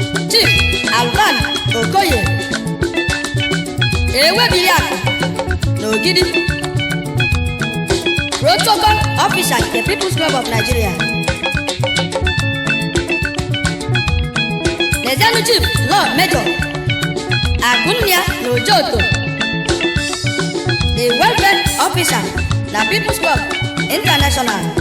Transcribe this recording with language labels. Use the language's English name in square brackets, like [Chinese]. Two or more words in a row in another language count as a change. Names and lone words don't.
[Igbo] Chief Alvan Okoye. Ewebiri Akụ N'Ogidi. [English] Protocol Officer [Igbo] nke People's Club of Nigeria. Lezianụ Chief Law Major Akunnia N'Ojoto. [English] The Welfare Officer na People's Club International.